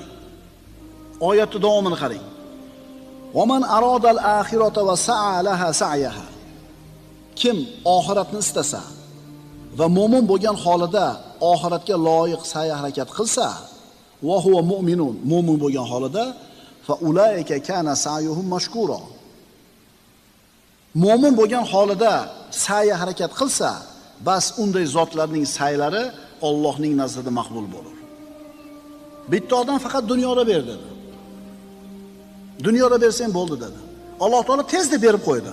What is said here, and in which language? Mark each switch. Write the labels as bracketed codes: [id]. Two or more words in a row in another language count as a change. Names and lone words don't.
[uz] Oyatning davomini qarang. [ar] ومن أراد الآخرة وسعى لها سعيها. [uz] Kim oxiratni istasa va mo'min bo'lgan holida oxiratga loyiq sa'y harakat qilsa, [ar] وهو مؤمن, [uz] mo'min bo'lgan holida, [ar] فأولئك كان سعيهم مشكورا. [uz] Mo'min bo'lgan holida sa'y harakat qilsa, bas unday zotlarning sa'ylari Allohning nazdida maqbul bo'lur. Bitta odam faqat dunyoda ber dedi. Dunyoda bersang bo'ldi dedi. Alloh taolo tezda berib qo'ydi.